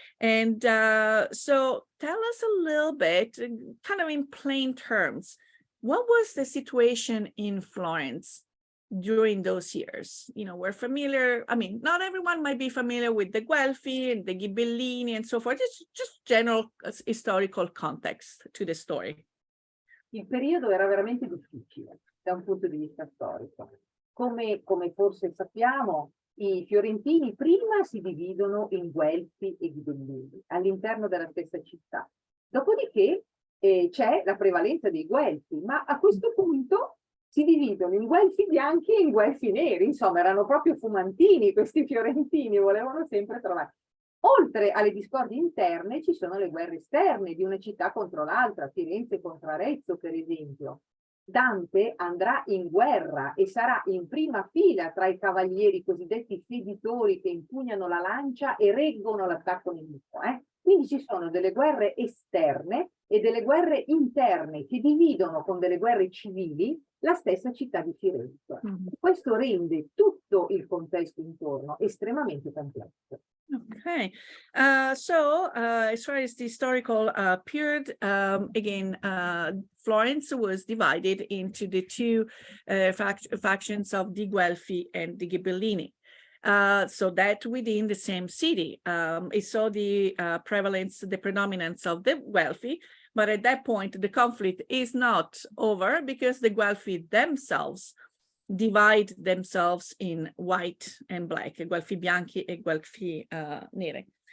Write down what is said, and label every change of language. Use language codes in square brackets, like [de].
[en] And so tell us a little bit, kind of in plain terms, what was the situation in Florence during those years? You know, we're familiar, I mean, not everyone might be familiar with the Guelfi and the Ghibellini and so forth. It's just general historical context to the story. [it] Il periodo era veramente difficile da un punto di vista storico. Come forse sappiamo, i fiorentini prima si dividono in Guelfi e Ghibellini all'interno della stessa città. Dopodiché c'è la prevalenza dei Guelfi, ma a questo punto si dividono in Guelfi bianchi e in Guelfi neri. Insomma, erano proprio fumantini questi fiorentini, volevano sempre trovare. Oltre alle discordie interne ci sono le guerre esterne di una città contro l'altra, Firenze contro Arezzo per esempio. Dante andrà in guerra e sarà in prima fila tra i cavalieri cosiddetti feditori che impugnano la lancia e reggono l'attacco nemico. Quindi ci sono delle guerre esterne e delle guerre interne che dividono con delle guerre civili la stessa città di Firenze. Questo rende tutto il contesto intorno estremamente complesso. [en] Okay, so as far as the historical period, again, Florence was divided into the two factions of the Guelfi and the Ghibellini. So that within the same city, it saw the prevalence, the predominance of the Guelfi, but at that point, the conflict is not over because the Guelfi themselves divide themselves in white and black, [it] Guelfi bianchi e Guelfi nere.